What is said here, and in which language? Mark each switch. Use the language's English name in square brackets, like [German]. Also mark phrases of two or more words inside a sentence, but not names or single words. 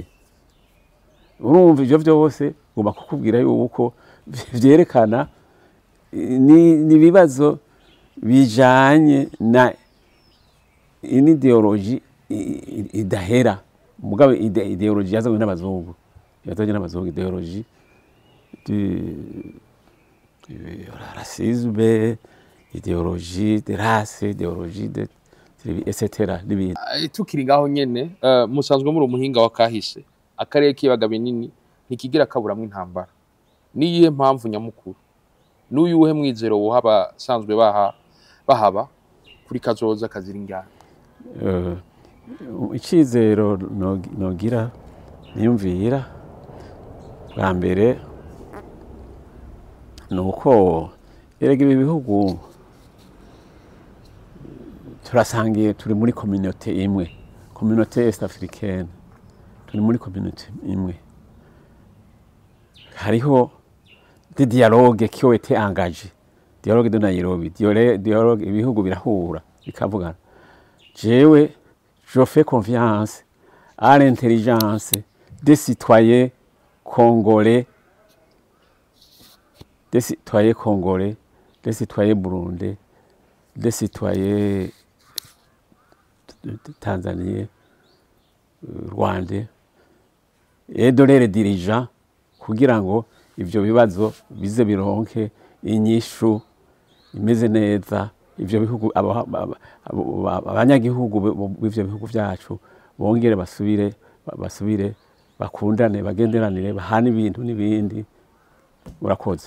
[Rundi] Urumva ivyo vyose ngomba kukubwira yuko vyerekana ni bibazo bijanye na ideologie idahera. Mugabe ideologie yazanywe n'abazungu, [French] ideologie racisme, idéologie de race, idéologie de etc. [Rundi] Tukiri ngaho nyene musanzwe muri umuhinga wa kahise, akarere kibaga binini ntikigira kaburamwe intambara. Niyihe mpamvu nyamukuru? N'uyuhe mwizero wohaba sanzwe bahaba kuri kazoza kazira ingana? Icizero nogira niyumvira bwa mbere nuko erega ibi bihugu turasangiye, turi muri communauté imwe, [French] communauté est africaine, [Rundi] turi muri communauté imwe. [French] Hariho des dialogues qui ont été engagés, dialogue de Nairobi, dialogue [Rundi] ibihugu birahura bikavugana. [French] Jewe je fais confiance à l'intelligence des citoyens congolais, des citoyens congolais, des citoyens burundais, des citoyens tanzaniens, rwandais, et de leurs dirigeants [Rundi] kugira ngo ivyo bibazo bize bironke inyishu imeze neza. Ivyo bihugu abanyagihugu b'ivyo bihugu vyacu bongere basubire bakundane, bagenderanire, bahana ibintu n'ibindi, urakoze